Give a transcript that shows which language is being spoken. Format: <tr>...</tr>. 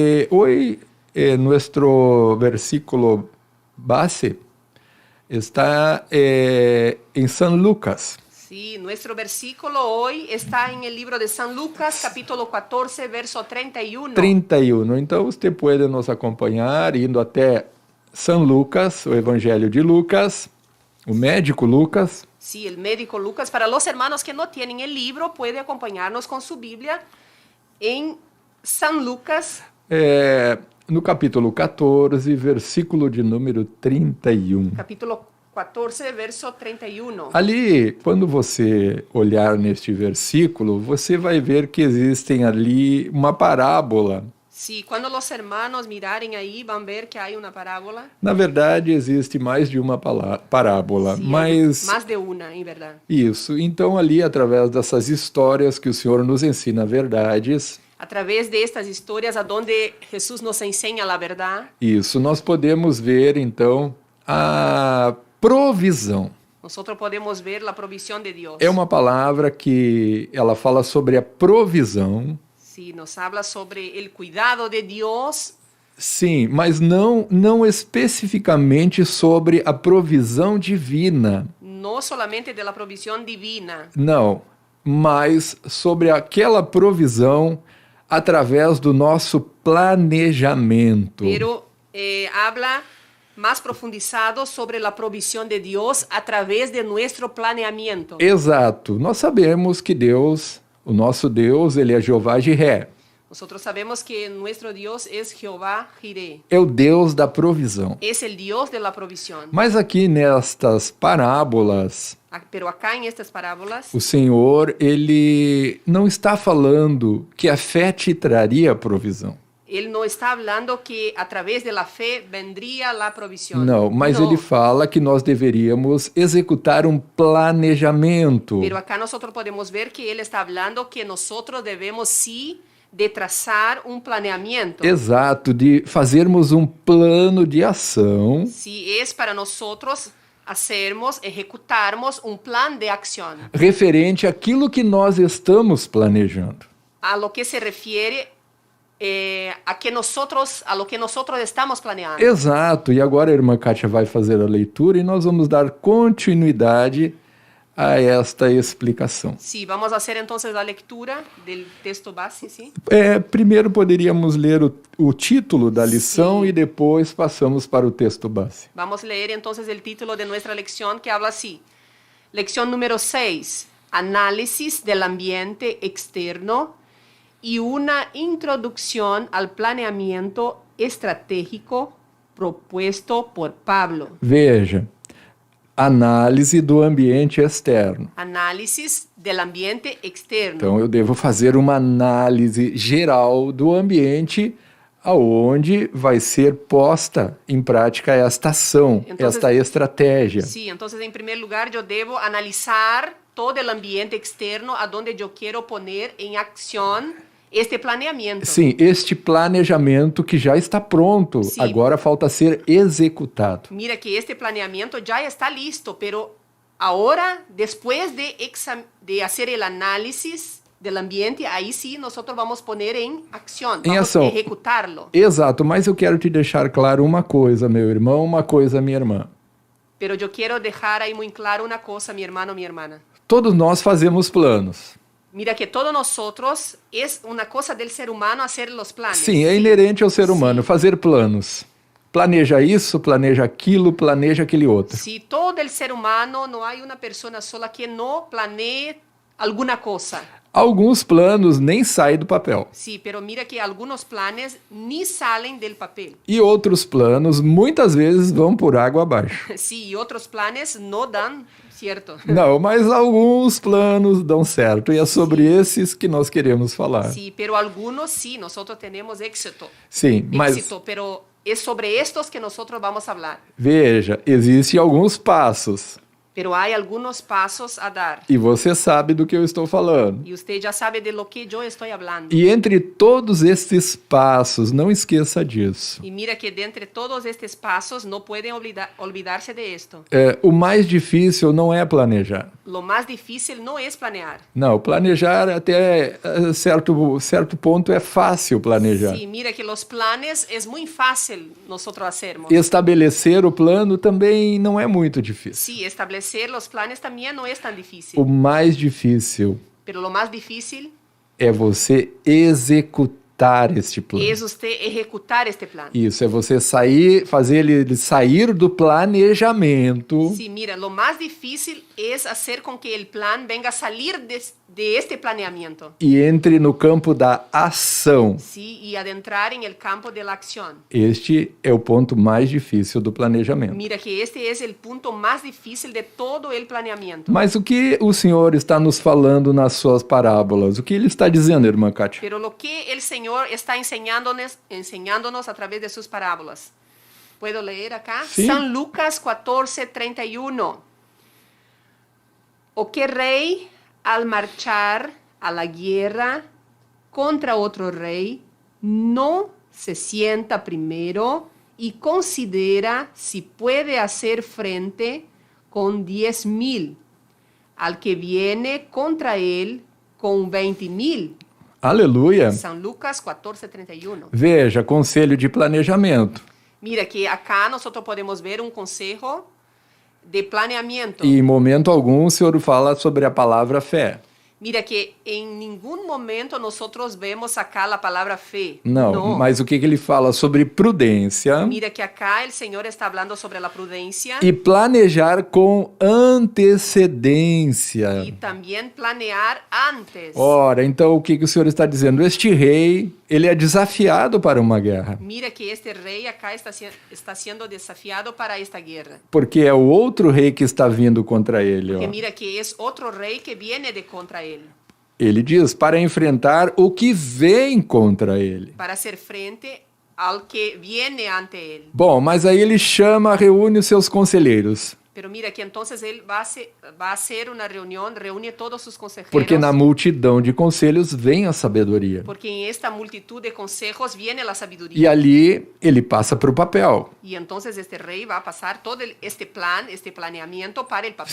<es>Hoy nuestro versículo base está en San Lucas. Sí, nuestro versículo hoy está en el libro de San Lucas, capítulo 14, verso 31. 31.</es> <pt>Então você pode nos acompanhar indo até São Lucas, o Evangelho de Lucas, o médico Lucas.</pt> <es>Sí, el médico Lucas. Para los hermanos que no tienen el libro, puede acompañarnos con su Biblia en San Lucas.</es> <pt>No capítulo 14, versículo de número 31.</pt> <es>Capítulo 14, verso 31.</es> <pt>Ali, quando você olhar neste versículo, você vai ver que existem ali uma parábola.</pt> <es>Sí, cuando los hermanos miraren ahí, van a ver que hay una parábola.</es> <pt>Na verdade, existe mais de uma parábola,</pt> <es>Sí,</es> <pt>mas</pt> <es>más de una, en verdad.</es> <pt>isso. Então, ali, através dessas histórias que o Senhor nos ensina verdades,</pt> <es>A través de estas historias, a donde Jesús nos enseña la verdad,</es> <pt>isso, nós podemos ver, então, a provisão.</pt> <es>nosotros podemos ver la provisión de Dios.</es> <pt>É uma palavra que ela fala sobre a provisão,</pt> <es>Sí, nos habla sobre el cuidado de Dios,</es> <pt>sim, mas não especificamente sobre a provisão divina.</pt> <es>no solamente de la provisión divina,</es> <pt>Não, mas sobre aquela provisão através do nosso planejamento.</pt> <es>pero habla más profundizado sobre la provisión de Dios a través de nuestro planeamiento.</es> <pt>Exato. Nós sabemos que Deus, o nosso Deus, ele é Jeová Jiré.</pt> <es>Nosotros sabemos que nuestro Dios es Jehová Jireh,</es> <pt>É o Deus da provisão.</pt> <es>es el Dios de la provisión.</es> <pt>Mas aqui nestas parábolas,</pt> <es>Pero acá en estas parábolas,</es> <pt>o Senhor, ele não está falando que a fé te traria provisão.</pt> <es>Él no está hablando que a través de la fe vendría la provisión.</es> <pt>Não, mas</pt> <es>No,</es> <pt>ele fala que nós deveríamos executar um planejamento.</pt> <es>pero acá nosotros podemos ver que él está hablando que nosotros debemos sí de trazar un planeamiento.</es> <pt>Exato, de fazermos um plano de ação</pt> <es>Si es para nosotros hacermos, ejecutarmos un plan de acción</es> <pt>referente àquilo que nós estamos planejando.</pt> <es>a lo que se refiere a lo que nosotros estamos planeando.</es> <pt>Exato, e agora a irmã Kátia vai fazer a leitura e nós vamos dar continuidade a esta explicação.</pt> <es>Sí, vamos a hacer entonces la lectura del texto base, ¿sí?</es> <pt>Primeiro poderíamos ler o título da lição Sim. e depois passamos para o texto base.</pt> <es>Vamos a leer entonces el título de nuestra lección que habla así. Lección número 6. Análisis del ambiente externo y una introducción al planeamiento estratégico propuesto por Pablo.</es> <pt>Veja, análise do ambiente externo.</pt> <es>Análisis del ambiente externo.</es> <pt>Então eu devo fazer uma análise geral do ambiente aonde vai ser posta em prática esta ação, Então, esta estratégia.</pt> <es>Sí, entonces en primer lugar yo debo analizar todo el ambiente externo a donde yo quiero poner en acción este planeamiento.</es> <pt>Sim, este planejamento que já está pronto, Sim. agora falta ser executado.</pt> <es>Mira que este planeamiento ya está listo, pero ahora, después de hacer el análisis del ambiente, ahí sí nosotros vamos a poner en acción,</es> <pt>Em</pt> <es>vamos</es> <pt>ação.</pt> <es>a ejecutarlo.</es> <pt>Exato, mas eu quero te deixar claro uma coisa, meu irmão, uma coisa, minha irmã.</pt> <es>Pero yo quiero dejar ahí muy claro una cosa, mi hermano, mi hermana.</es> <pt>Todos nós fazemos planos.</pt> <es>Mira que todos nosotros es una cosa del ser humano hacer los planes.</es> <pt>Sim, é inerente ao ser humano fazer planos. Planeja isso, planeja aquilo, planeja aquele outro.</pt> <es>Si todo el ser humano, no hay una persona sola que no planee alguna cosa.</es> <pt>Alguns planos nem saem do papel.</pt> <es>Sí, pero mira que algunos planes ni salen del papel.</es> <pt>E outros planos muitas vezes vão por água abaixo.</pt> <es>Sí, y otros planes no dan, ¿cierto?</es> <pt>Não, mas alguns planos dão certo e é sobre esses que nós queremos falar.</pt> <es>Sí, pero algunos sí, nosotros tenemos éxito.</es> <pt>Sim, mas</pt> <es>Éxito, pero es sobre estos que nosotros vamos a hablar.</es> <pt>veja, existem alguns passos</pt> <es>Pero hay algunos pasos a dar.</es> <pt>e você sabe do que eu estou falando.</pt> <es>Y usted ya sabe de lo que yo estoy hablando.</es> <pt>E entre todos estes passos, não esqueça disso.</pt> <es>Y mira que de entre todos estos pasos no pueden olvidarse de esto.</es> <pt>O mais difícil não é planejar.</pt> <es>Lo más difícil no es planear.</es> <pt>Não, planejar até certo ponto é fácil planejar.</pt> <es>Sí, mira que los planes es muy fácil nosotros hacermos.</es> <pt>Estabelecer o plano também não é muito difícil.</pt> <es>Sí, establecer los planes también no es tan difícil.</es> <pt>O mais difícil</pt> <es>Pero lo más difícil</es> <pt>é você executar este plano.</pt> <es>es usted ejecutar este plan.</es> <pt>Isso, é você fazer ele sair do planejamento</pt> <es>Sí, mira, lo más difícil es hacer con que el plan venga a salir de este planeamiento.</es> <pt>e entre no campo da ação.</pt> <es>Sí, y adentrar en el campo de la acción.</es> <pt>Este é o ponto mais difícil do planejamento.</pt> <es>Mira que este es el punto más difícil de todo el planeamiento.</es> <pt>Mas o que o Senhor está nos falando nas suas parábolas? O que ele está dizendo, irmã Kátia?</pt> <es>Pero lo que el Señor está enseñándonos a través de sus parábolas. ¿Puedo leer acá? Sí. San Lucas 14:31. O que rey al marchar a la guerra contra otro rey no se sienta primero y considera si puede hacer frente con 10,000 al que viene contra él con 20,000.</es> <pt>Aleluia!</pt> <es>San Lucas 14:31.</es> <pt>Veja, conselho de planejamento.</pt> <es>Mira que acá nosotros podemos ver un consejo de planeamiento.</es> <pt>E em momento algum o senhor fala sobre a palavra fé.</pt> <es>Mira que en ningún momento nosotros vemos acá la palabra fe.</es> <pt>Não,</pt> <es>No.</es> <pt>mas o que ele fala sobre prudência</pt> <es>Mira que acá el Señor está hablando sobre la prudencia</es> <pt>e planejar com antecedência.</pt> <es>y también planear antes.</es> <pt>Ora, então o que o senhor está dizendo? Este rei, ele é desafiado para uma guerra,</pt> <es>Mira que este rey acá está siendo desafiado para esta guerra.</es> <pt>porque é o outro rei que está vindo contra ele.</pt> <es>Porque</es> <pt>Ó.</pt> <es>mira que es otro rey que viene de contra él</es> <pt>Ele diz para enfrentar o que vem contra ele.</pt> <es>para hacer frente al que viene ante él.</es> <pt>Bom, mas aí ele chama, reúne os seus conselheiros,</pt> <es>Pero mira que entonces él va a hacer una reunión, reúne todos sus consejeros.</es> <pt>porque na multidão de conselhos vem a sabedoria.</pt> <es>Porque en esta multitud de consejos viene la</es> <pt>E</pt> <es>sabiduría.</es> <pt>ali ele passa para o papel.</pt> <es>Y entonces este rey va a pasar todo este plan, este planeamiento para el papel.</es>